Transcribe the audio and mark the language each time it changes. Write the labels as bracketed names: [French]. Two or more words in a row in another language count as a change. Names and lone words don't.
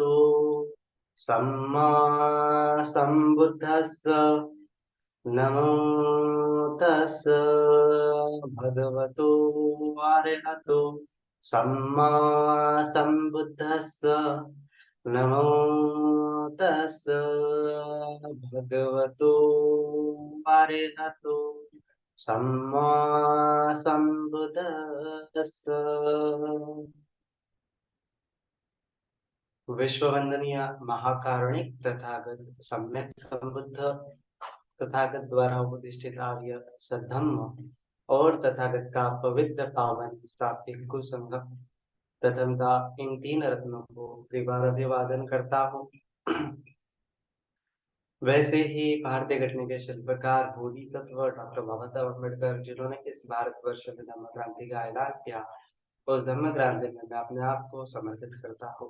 [Pali] सम्मा सम्बुद्धस्स नमो तस् भगवतो अरहतो सम्मा सम्बुद्धस्स नमो तस् भगवतो अरहतो सम्मा सम्बुद्धस्स। [Hindi] विश्व वंदनीय महाकारुणिक तथागत सम्यक संबुद्ध तथागत द्वारा उपदिष्टित आर्य सद्धम्म और तथागत का पवित्र पावन सात्विक कुसंगम प्रथमतः इन तीन रत्नों को त्रिवार अभिवादन करता हूँ। वैसे ही भारतीय घटना के शिल्पकार बोधिसत्व डॉक्टर बाबा साहब अम्बेडकर जिन्होंने इस भारतवर्ष में धम्म क्रांति का ऐलान किया, उस धम्म क्रांति में मैं अपने आप को समर्पित करता हूँ।